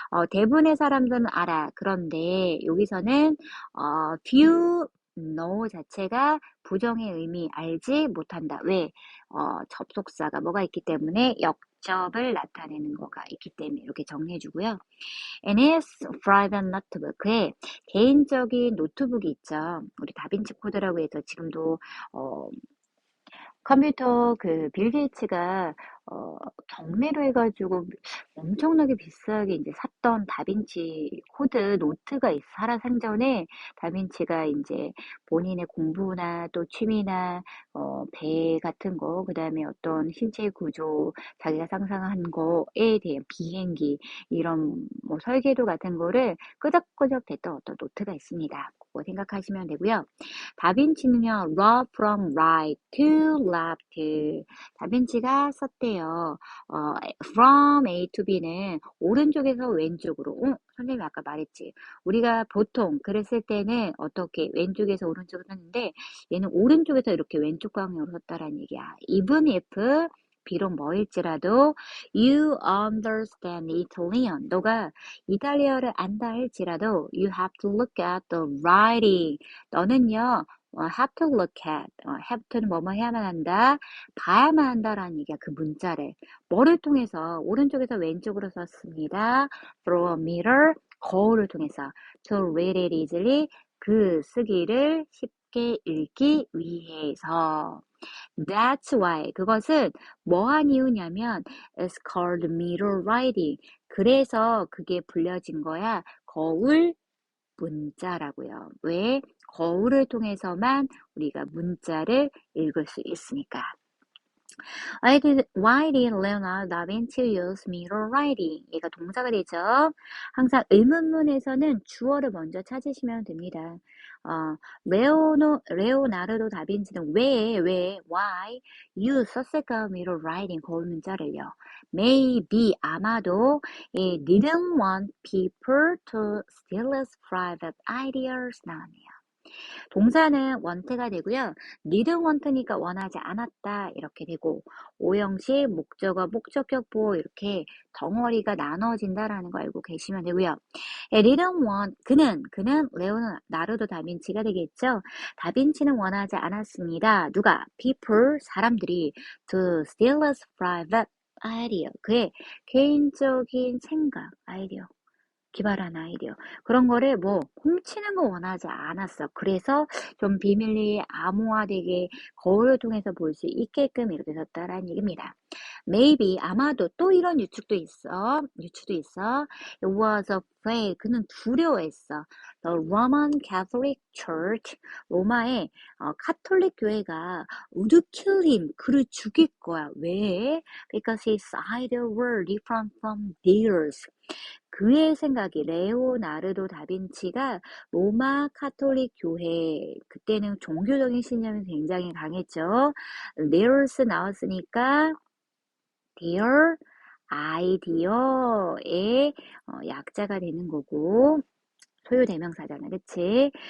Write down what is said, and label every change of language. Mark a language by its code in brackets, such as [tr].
[ko] 대부분의 사람들은 알아. 그런데 여기서는 few know 자체가 부정의 의미 알지 못한다. 왜? 접속사가 뭐가 있기 때문에 역접을 나타내는 거가 있기 때문에 이렇게 정리해주고요. [en] And his private notebook. [ko] 그의 개인적인 노트북이 있죠. 우리 다빈치 코드라고 해서 지금도 컴퓨터 빌 게이츠가 경매로 해가지고 엄청나게 비싸게 이제 샀던 다빈치 코드 노트가 있어. 살아생전에 다빈치가 이제 본인의 공부나 또 취미나 배 같은 거, 그다음에 어떤 신체 구조, 자기가 상상한 거에 대한 비행기 이런 뭐 설계도 같은 거를 끄적끄적 됐던 어떤 노트가 있습니다. 그거 생각하시면 되고요. 다빈치는요, [en] raw from right to left. [ko] 다빈치가 썼대요. [en] from A to B [ko] 는 오른쪽에서 왼쪽으로. 선생님이 아까 말했지. 우리가 보통 글을 쓸 때는 어떻게 왼쪽에서 오른쪽으로 썼는데 얘는 오른쪽에서 이렇게 왼쪽 방향으로 썼다라는 얘기야. [en] Even if [ko] 비록 뭐일지라도 [en] you understand Italian. [ko] 너가 이탈리아를 안다 할지라도 [en] you have to look at the writing. [ko] 너는요 [en] have to look at, [ko] have to는 뭐뭐 해야만 한다, 봐야만 한다라는 얘기야. 그 문자를 뭐를 통해서 오른쪽에서 왼쪽으로 썼습니다. [en] through a mirror, [ko] 거울을 통해서 [en] to read it easily, [ko] 그 쓰기를 쉽게 읽기 위해서. [en] That's why. [ko] 그것은 뭐한 이유냐면 [en] it's called mirror writing. [ko] 그래서 그게 불려진 거야. 거울 문자라고요. 왜? 거울을 통해서만 우리가 문자를 읽을 수 있으니까. [en] Why did Leonardo da Vinci use mirror writing? [ko] 얘가 동사가 되죠. 항상 의문문에서는 주어를 먼저 찾으시면 됩니다. 레오나르도 다빈치는 why 썼을까? mirror writing, 거울 문자를요. [en] Maybe, [ko] 아마도 [en] he didn't want people to steal his private ideas. [ko] 나왔네요. 동사는 want가 되고요. didn't want니까 원하지 않았다 이렇게 되고, 오형식, 목적어, 목적격 보호 이렇게 덩어리가 나눠진다라는 거 알고 계시면 되고요. didn't want, 그는 레오나르도 다빈치가 되겠죠. 다빈치는 원하지 않았습니다. 누가? people, 사람들이 [en] to steal his private idea, [ko] 그의 개인적인 생각, 아이디어, 기발한 아이디어, 그런 거를 훔치는 거 원하지 않았어. 그래서 좀 비밀리에 암호화되게 거울을 통해서 볼 수 있게끔 이렇게 썼다라는 얘기입니다. Maybe, 아마도, 또 이런 유추도 있어. [en] It was afraid, [ko] 그는 두려워했어. [en] The Roman Catholic Church, [ko] 로마의 카톨릭 교회가 [en] would kill him, [ko] 그를 죽일 거야. 왜? [en] Because his ideas were different from theirs. [ko] 그의 생각이, 레오나르도 다빈치가 로마 카톨릭 교회, 그때는 종교적인 신념이 굉장히 강했죠. theirs 나왔으니까 their idea의 약자가 되는 거고, 소유대명사잖아, 그치?